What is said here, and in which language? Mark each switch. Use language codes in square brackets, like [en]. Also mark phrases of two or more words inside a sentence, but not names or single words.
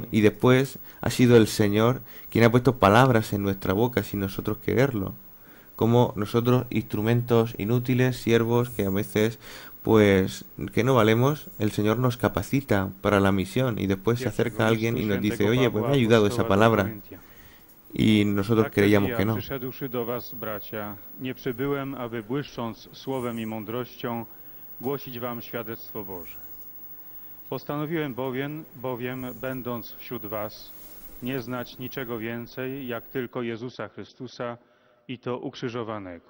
[es] Y después ha sido el Señor quien ha puesto palabras en nuestra boca sin nosotros quererlo. Como nosotros, instrumentos inútiles, siervos que a veces, pues, que no valemos, el Señor nos capacita para la misión y después se acerca alguien y nos dice, oye, pues me ha ayudado esa palabra. I nosotros creíamos que no. [pl] Przyszedłszy do was, bracia, nie przybyłem, aby błyszcząc słowem i mądrością głosić wam świadectwo Boże. Postanowiłem bowiem, będąc wśród was, nie znać niczego więcej, jak tylko Jezusa Chrystusa i to ukrzyżowanego.